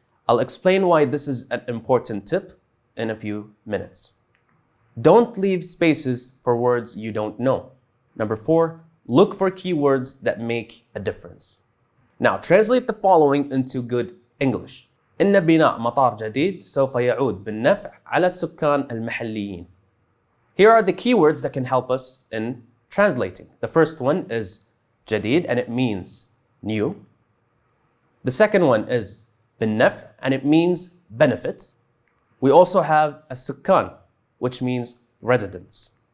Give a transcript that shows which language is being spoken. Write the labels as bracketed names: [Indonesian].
[English] I'll explain why this is an important tip in a few minutes. Don't leave spaces for words you don't know. Number 4, look for keywords that make a difference. Now, translate the following into good English. [Arabic] إن بناء مطار جديد سوف يعود بالنفع على السكان المحليين. [English] Here are the keywords that can help us in translating. The first one is جديد and it means new. The second one is بالنفع and it means benefit. We also have السكان, which means residents.